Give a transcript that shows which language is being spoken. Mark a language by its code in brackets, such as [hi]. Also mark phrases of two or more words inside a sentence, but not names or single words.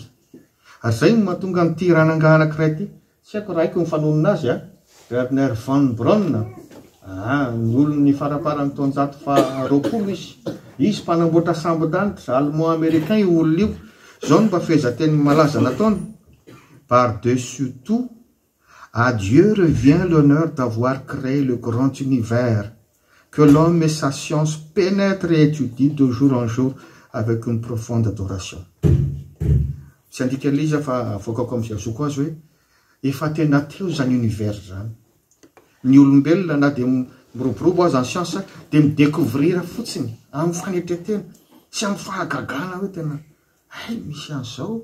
[mg] Ary zay no mahatonga n'ity ranangaha anankiray ty. Tsy haiko raha haiko ny fanonona azy Werner von Braun. Ny olony faraparany taonjato faharoapolo izy. Izy mpanamboatra sambon-danitra [fr] allemand américain [mg] io olona io. Zao no mba fehezanteny malaza nataony. [fr] Par-dessus tout, à Dieu revient l'honneur d'avoir créé le grand univers que l'homme et sa science pénètrent et étudient de jour en jour avec une profonde adoration. [mg] Tsy andika liza fa avoakako amin'izay azoko azy hoe efa tena teo zany univers zany. Ny olombelona na dia miroborobo azy [fr] en science [mg] dia midécouvrir fotsiny amin'ny fanetretena sy amin'ny fahagagana hoe tena misy an'izao.